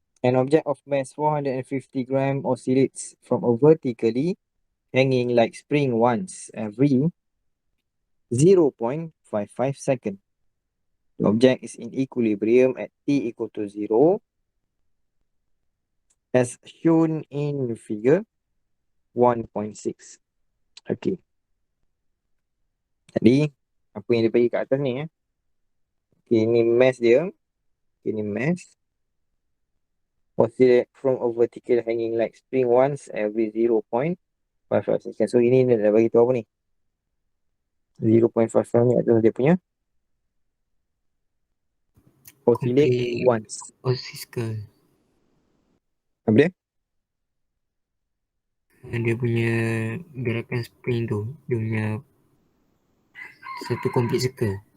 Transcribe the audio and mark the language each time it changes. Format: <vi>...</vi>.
<en>An object of mass 450 gram oscillates from a vertically hanging like spring once every 0.55 second. The object is in equilibrium at t equal to 0 as shown in figure 1.6. Okey.</en> <ms>Jadi, apa yang dia bagi kat atas ni Okay, ini mass dia. Okay, ini mass.</ms> <en>Oscillate from a vertical hanging like spring once every 0.55 second.</en> <ms>So, ini dia dah bagi tahu apa ni? 0.55 ni adalah dia punya oscillate once.</ms> <en>Oscillator.</en> <ms>Apa dia? Dia punya gerakan spring tu, dia punya satu complete circle.</ms>